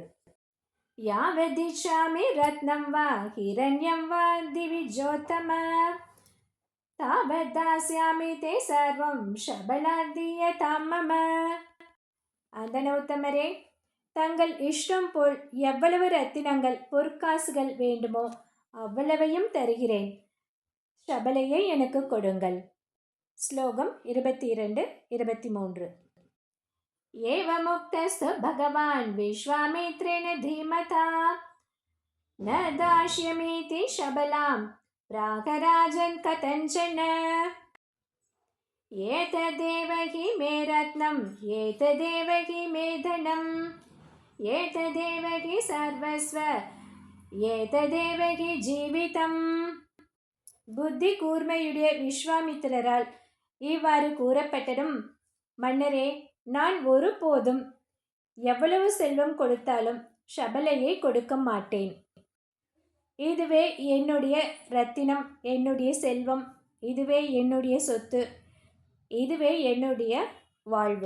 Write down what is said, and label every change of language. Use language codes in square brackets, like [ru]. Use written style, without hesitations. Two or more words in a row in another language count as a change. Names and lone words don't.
[sa] यावदिच्छामि रत्नं वा हिरण्यं वा द्विजोत्तम तावद्दास्यामि ते सर्वं शबला दीयतां मम. [ta] அந்தனோத்தமரே, தங்கள் இஷ்டம் போல் எவ்வளவு ரத்தினங்கள் பொற்காசுகள் வேண்டுமோ அவ்வளவையும் தருகிறேன். சபலையை எனக்கு கொடுங்கள். ஸ்லோகம் 22-23. [sa] एवमुक्तस्तु भगवान् विश्वामित्रेण धीमता न दास्यमीति शबलां प्रागराजन् कथञ्चन एतदेव हि मे रत्नम् एतदेव हि मे धनम् एतदेव हि सर्वस्व एतदेव हि जीवितम्. [ta] புத்தி கூர்மையுடைய விஸ்வாமித்திரரால் இவ்வாறு கூறப்பட்டதும், மன்னரே, நான் ஒருபோதும் எவ்வளவு செல்வம் கொடுத்தாலும் சபலையை கொடுக்க மாட்டேன். இதுவே என்னுடைய ரத்தினம், என்னுடைய செல்வம், இதுவே என்னுடைய சொத்து, இதுவே என்னுடைய வாழ்வு.